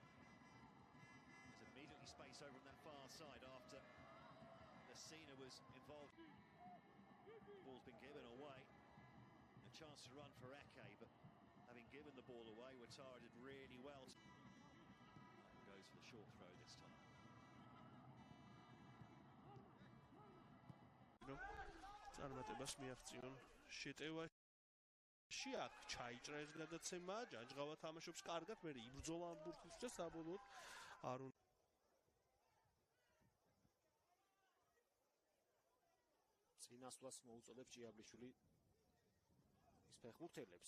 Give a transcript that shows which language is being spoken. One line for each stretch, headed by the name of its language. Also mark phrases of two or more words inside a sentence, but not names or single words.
English: There's immediately space over on that far side after Messina was involved. Ball's been given away. A chance to run for Eke, but having given the ball away, Ouattara did really well. Goes for the short throw this time.
Georgian: წარმატებას მიაღწიონ შეტევაში აქ ჩაიჭრა ეს გადაცემა, ჯაჯღავა თამაშობს კარგად, მე იბრძოლა ამ ბურთის და საბოლოოდ არ უნდა წინასვლას მოუწოდებს ჭიაბლიშვილი ის ფეხბურთელებს.